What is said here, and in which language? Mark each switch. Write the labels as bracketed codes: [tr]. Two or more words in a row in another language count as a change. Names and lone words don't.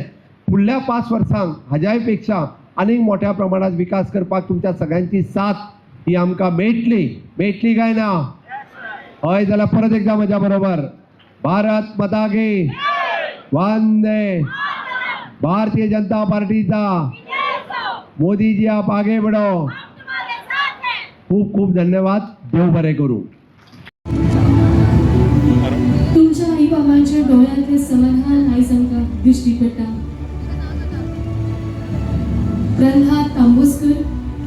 [kok] फुडल्या 5 वर्सांक हाज्याय पेक्षा आनीक मोठ्या प्रमाणात विकास करपाक तुमच्या सगळ्यांची साथ ही आमकां मेळटली काय ना? हय जाल्यार परत एकदा म्हज्या बरोबर [hi] भारत माता की वंदे [kok] भारतीय जनता पार्टीचा [hi] मोदी जी आप आगे बढ़ो. [kok] खूप खूप धन्यवाद. देव बरें करूं. तुमच्या आई बाबांच्या डोळ्यांतले समाधान आयज आमकां दिश्टी पडटा. प्रल्हाद तांबोस्कर